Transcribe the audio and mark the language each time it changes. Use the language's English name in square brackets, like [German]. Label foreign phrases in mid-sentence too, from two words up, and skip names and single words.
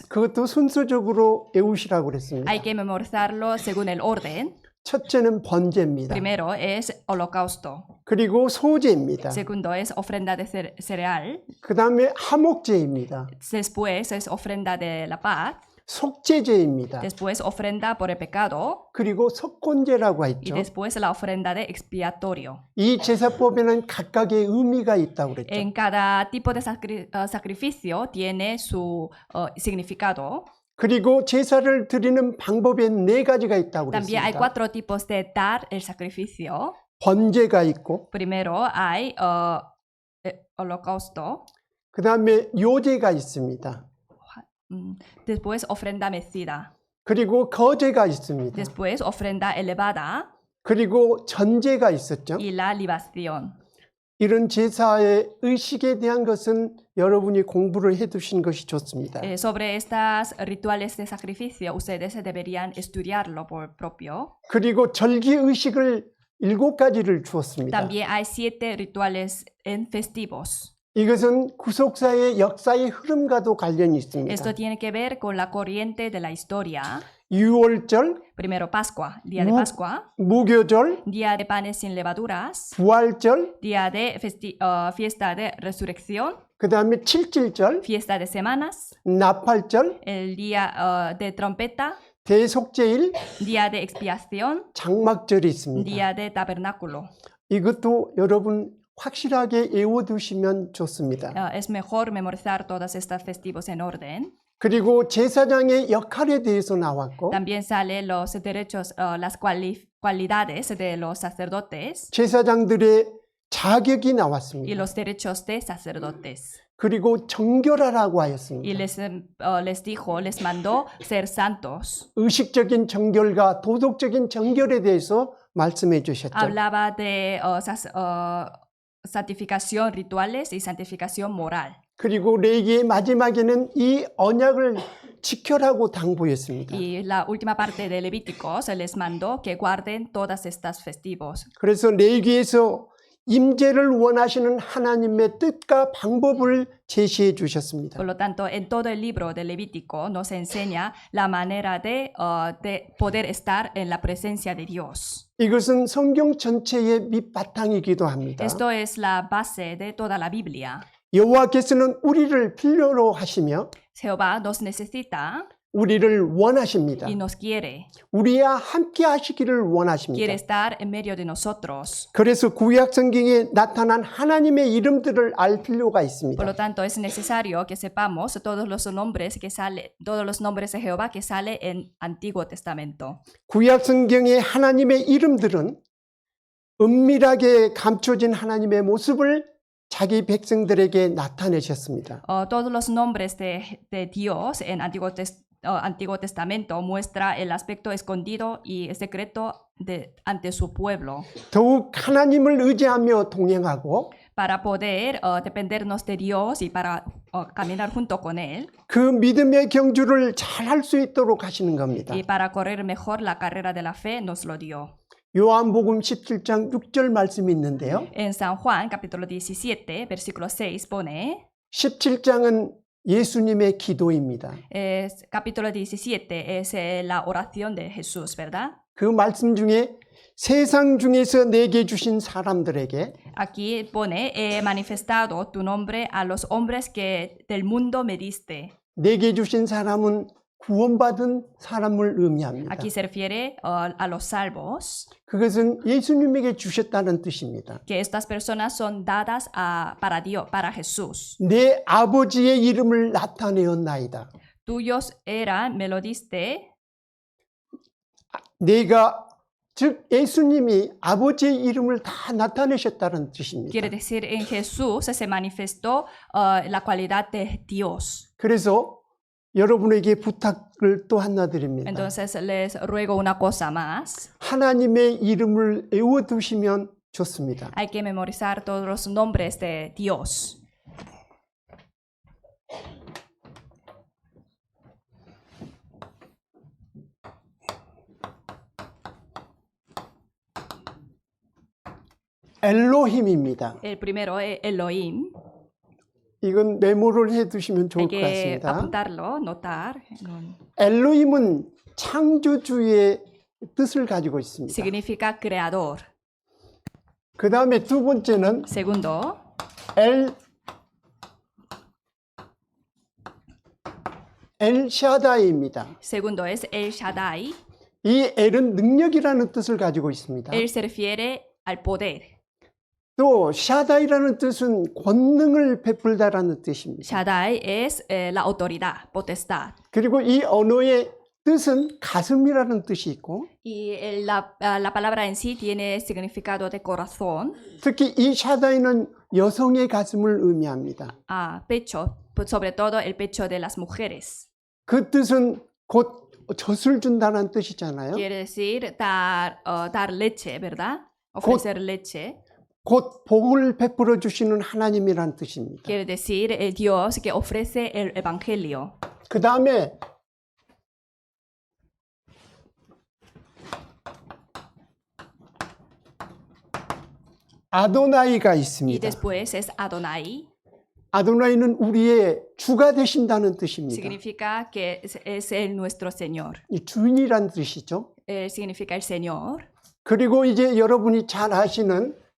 [Korean] 그것도 순서적으로 외우시라고 그랬습니다. [Spanish] Hay que memorizarlo según el orden. [Korean] 첫째는 번제입니다. [Spanish] Primero es holocausto. [Korean] 그리고 소제입니다. [Spanish] Segundo es ofrenda de cereal. [Korean] 그 다음에 화목제입니다. [Spanish] Después es ofrenda de la paz. [Korean] 속죄제입니다. [Spanish] Después ofrenda por el pecado. [Korean] 그리고 석곤제라고 [Spanish] Y [Korean] 했죠. [Spanish] después la ofrenda de expiatorio. [Korean] 이 제사법에는 각각의 의미가 있다고 그랬죠. [Spanish] En cada tipo de sacrificio tiene su significado. [Korean] 그리고 제사를 드리는 방법에 4가지가 있다고 [Spanish] También hay [Korean] 그랬습니다. [Spanish] 4 tipos de dar el sacrificio. [Korean] 번제가 있고 [Spanish] Primero hay holocausto. [Korean] 그 다음에 요제가 있습니다. [Spanish] Después ofrenda mecida. [Korean] 그리고 거제가 있습니다. [Spanish] Después ofrenda elevada [Korean] 그리고 전제가 있었죠. [Spanish] y la libación. [Korean] 이런 제사의 의식에 대한 것은 여러분이 공부를 해두신 것이 좋습니다. [Spanish] Sobre estas rituales de sacrificio, ustedes deberían estudiarlo por propio. [Korean] 그리고 절기 의식을 7가지를 주었습니다. [Spanish] También hay 7 rituales en festivos. [Korean] 이것은 구속사의 역사의 흐름과도 관련이 있습니다. [Spanish] Esto tiene que ver con la corriente de la historia. [Korean] 유월절, [Spanish] Primero Pascua, día de Pascua, [Korean] 무교절, [Spanish] día de panes sin levaduras, [Korean] 부활절, [Spanish] día de fiesta de resurrección, [Korean] 그 다음에 칠칠절, [Spanish] fiesta de semanas, [Korean] 나팔절, [Spanish] el día de trompeta, [Korean] 대속제일, [Spanish] día de expiación, [Korean] 장막절이 있습니다. [Spanish] día de tabernáculo. [Korean] 이것도 여러분 확실하게 외워두시면 좋습니다. [Spanish] Es mejor memorizar todas estas festivos en orden. [Korean] 그리고 제사장의 역할에 대해서 나왔고 [Spanish] También salen los derechos, las cualidades de los sacerdotes [Korean] 제사장들의 자격이 [Spanish] y [Korean] 나왔습니다. [Spanish] los derechos de sacerdotes. [Korean] 그리고 정결하라고 [Spanish] Y [Korean] 하였습니다. [Spanish] les dijo, les mandó ser santos. [Korean] 의식적인 정결과 도덕적인 정결에 대해서 말씀해 주셨죠. [Spanish] Hablaba de santificación rituales y santificación moral. [Korean] 그리고 레위기의 마지막에는 이 언약을 지켜라고 당부했습니다. [Spanish] Y la última parte de Levítico se les mandó que guarden todas estas festivos. [Korean] 그래서 레위기에서 임재를 원하시는 하나님의 뜻과 방법을 제시해 주셨습니다. [Spanish] Por lo tanto, en todo el libro de Levítico nos enseña la manera de poder estar en la presencia de Dios. [Korean] 이것은 성경 전체의 밑바탕이기도 합니다. [Spanish] Esto es la base de toda la Biblia. [Korean] 여호와께서는 우리를 필요로 하시며 [Spanish] Jehová nos necesita [Korean] 우리를 원하십니다. [Spanish] y nos quiere. [Korean] 우리와 함께 하시기를 [Spanish] Quiere [Korean] 원하십니다. [Spanish] estar en medio de nosotros. [Korean] 그래서 구약 성경에 나타난 하나님의 이름들을 알 필요가 [Spanish] Por [Korean] 있습니다. [Spanish] lo tanto, es necesario que sepamos todos los nombres de Jehová que sale en Antiguo Testamento. [Korean] 구약 성경의 하나님의 이름들은 은밀하게 감춰진 하나님의 모습을 자기 백성들에게 나타내셨습니다. [Spanish] Todos los nombres de Dios en Antiguo Testamento muestra el aspecto escondido y secreto ante su pueblo. [Korean] 더욱 하나님을 의지하며 동행하고 [Spanish] Para poder dependernos de Dios y para caminar junto con Él [Korean] 그 믿음의 경주를 잘 할 수 있도록 하시는 겁니다. [Spanish] y para correr mejor la carrera de la fe nos lo dio. [Korean] 요한복음 17장 6절 말씀이 있는데요. [Spanish] En San Juan, capítulo 17, versículo 6 pone, [Korean] 17장은 예수님의 기도입니다. [Spanish] capítulo 17 es la oración de Jesús, ¿verdad? [Korean] 그 말씀 중에 세상 중에서 내게 주신 사람들에게 [Spanish] Aquí pone, he manifestado tu nombre a los hombres que del mundo me diste. [Korean] 내게 주신 사람은 구원받은 사람을 의미합니다. [Spanish] Aquí se refiere a los salvos, [Korean] 그것은 예수님에게 주셨다는 뜻입니다. [Spanish] que estas personas son dadas para Dios, para Jesús. [Korean] 내 아버지의 이름을 나타내었나이다. [Spanish] Tuyos eran, me lo diste, [Korean] 내가 즉 예수님이 아버지의 이름을 다 나타내셨다는 뜻입니다. [Spanish] quiere decir en Jesús se manifestó la cualidad de Dios. [Korean] 그래서 여러분에게 부탁을 또 하나 드립니다. [Spanish] Entonces les ruego una cosa más. [Korean] 하나님의 이름을 외워두시면 좋습니다. [Spanish] Hay que memorizar todos los nombres de Dios. [Korean] 엘로힘입니다. [Spanish] El primero es Elohim. [Korean] 이건 메모를 해두시면 좋을 [Spanish] Hay [Korean] 것 [Spanish] que [Korean] 같습니다. [Spanish] apuntarlo, notar. [Korean] 엘로힘은 창조주의 뜻을 가지고 있습니다. [Spanish] Significa creador. [Korean] 그 다음에 두 번째는 [Spanish] Segundo, [Korean] 엘샤다이입니다. [Spanish] segundo es El Shaddai. [Korean] 이 엘은 능력이라는 뜻을 가지고 있습니다. [Spanish] Él se refiere al poder. [Korean] 또 샤다이라는 뜻은 권능을 베풀다라는 뜻입니다. [Spanish] Shaddai es la autoridad, potestad. [Korean] 그리고 이 언어의 뜻은 가슴이라는 뜻이 있고 [Spanish] Y la palabra en sí tiene significado de corazón, [Korean] 특히 이 샤다이는 여성의 가슴을 의미합니다. [Spanish] pecho, sobre todo el pecho de las mujeres. [Korean] 그 뜻은 곧 젖을 준다는 뜻이잖아요. [Spanish] Quiere decir dar leche, ¿verdad? Ofrecer leche. [Korean] 곧 복을 베풀어 주시는 하나님이란 뜻입니다. [Spanish] Quiere decir el Dios que ofrece el evangelio. [Korean] 그 다음에 아도나이가 [Spanish] Y [Korean] 있습니다. [Spanish] después es Adonai. [Korean] 아도나이는 우리의 주가 되신다는 뜻입니다. [Spanish] Significa que es el nuestro Señor. [Korean] 이 주인이란 뜻이죠. [Spanish] Significa el Señor. [Korean] 그리고 이제 여러분이 잘 아시는